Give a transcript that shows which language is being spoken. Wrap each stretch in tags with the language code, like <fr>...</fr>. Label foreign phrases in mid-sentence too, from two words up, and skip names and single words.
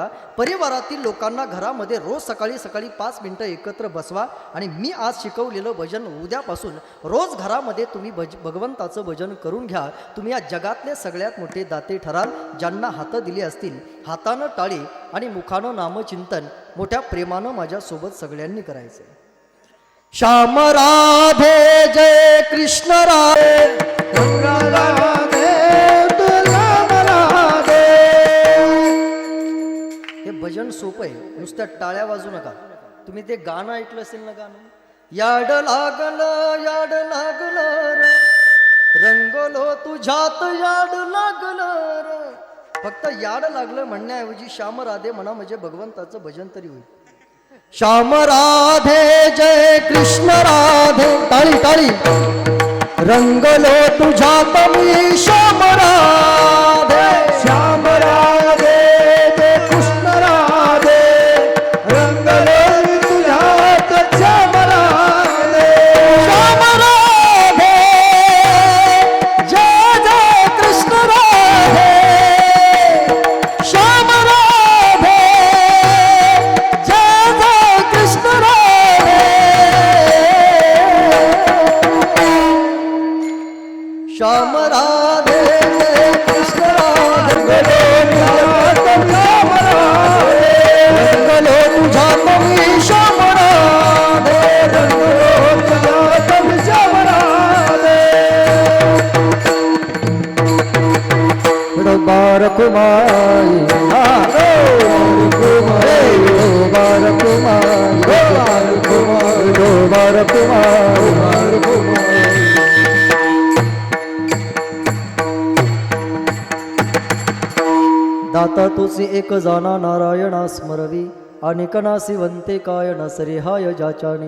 <mr>परिवारातील लोकांना घरामध्ये रोज सकाळी सकाळी 5 मिनिटं एकत्र बसवा आणि मी आज शिकवलेलं भजन उद्यापासून रोज घरामध्ये तुम्ही भगवंताचं भजन करून घ्या. तुम्ही या जगातले सगळ्यात मोठे दाते ठराल. ज्यांना हात दिले असतील, हातानं टाळी आणि मुखानं नामचिंतन मोठ्या प्रेमानं माझ्यासोबत सगळ्यांनी करायचं. श्याम राधे जय कृष्ण राधे, हे भजन सोपं आहे, नुसत्या टाळ्या वाजू नका. तुम्ही ते गाणं ऐकलं असेल ना, गाणं याड लागलं रे, रंगलो तुझ्यात याड लागलं रे. फक्त याड लागलं म्हणण्याऐवजी श्याम राधे म्हणा, म्हणजे भगवंताचं भजन तरी होईल. श्याम राधे जय कृष्ण राधे, टाळी टाळी, रंगलो तुझ्यात मी श्याम राधे, श्याम राधे जय कृष्ण राधे, रंगलो तुझ्यात श्याम राधे, श्याम राधे जय जय कृष्ण राधे, श्याम राधे जय जय कृष्ण राधे, श्याम राधे जय कृष्ण राधे, रंगलो तुझ्यात मी श्याम राधे, रंगलो तुझ्यात मी श्याम राधे. बारकुमारी दाता तुझे एक जाना नारायणा स्मरवी, अनेकनासी वंते काय नसरे हाय जाचानी.</mr>